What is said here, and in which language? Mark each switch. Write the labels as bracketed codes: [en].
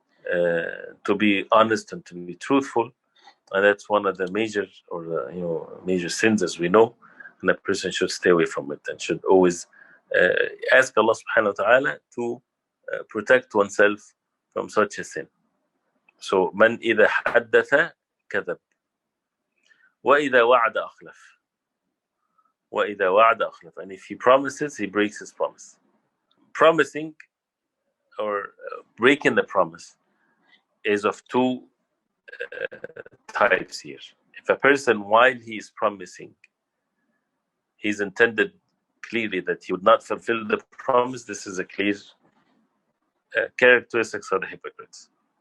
[en] To be honest and to be truthful, and that's one of the major major sins, as we know, and a person should stay away from it and should always ask Allah subhanahu wa ta'ala to protect oneself from such a sin. So [ar] من إذا حدث كذب وإذا وعد أخلف. وإذا وعد أخلف. [en] And if he promises, he breaks his promise. Promising or breaking the promise is of two types here. If a person, while he is promising, he's intended clearly that he would not fulfill the promise, this is a clear characteristics of the hypocrites.